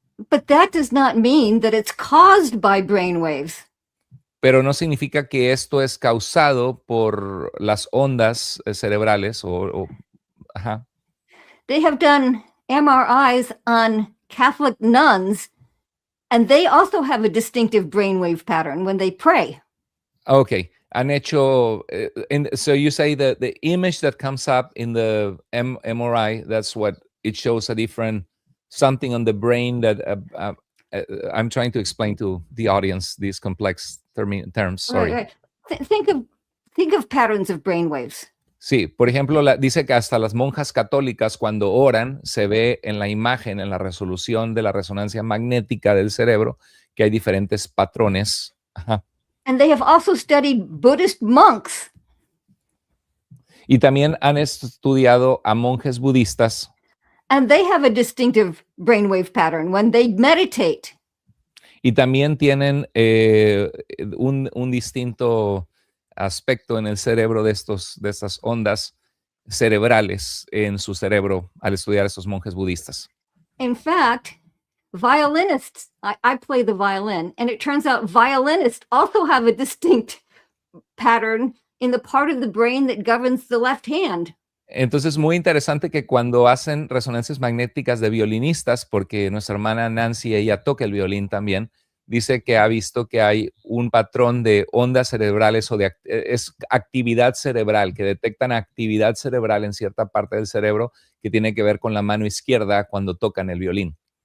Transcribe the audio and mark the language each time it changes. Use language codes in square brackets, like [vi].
[en] But that does not mean that it's caused by brainwaves. [es] Pero no significa que esto es causado por las ondas cerebrales ajá. [en] They have done MRIs on Catholic nuns, and they also have a distinctive brainwave pattern when they pray. Okay. [es] Han hecho, [en] so you say that the image that comes up in the MRI, that's what it shows a different something on the brain that I'm trying to explain to the audience these complex terms. Sorry. Right. Think of patterns of brainwaves. [es] Sí, por ejemplo, dice que hasta las monjas católicas cuando oran se ve en la imagen, en la resolución de la resonancia magnética del cerebro, que hay diferentes patrones. Ajá. [en] And they have also studied Buddhist monks. [es] Y también han estudiado a monjes budistas. [en] And they have a distinctive brainwave pattern when they meditate. [es] Y también tienen un distinto aspecto en el cerebro de estas ondas cerebrales en su cerebro al estudiar a estos monjes budistas. [en] In fact, violinists, I play the violin, and it turns out violinists also have a distinct pattern in the part of the brain that governs the left hand. [es] Entonces, muy interesante que cuando hacen resonancias magnéticas de violinistas, porque nuestra hermana Nancy, ella toca el violín también, dice que ha visto que hay un patrón de ondas cerebrales o es actividad cerebral, que detectan actividad cerebral en cierta parte del cerebro que tiene que ver con la mano izquierda cuando tocan el violín.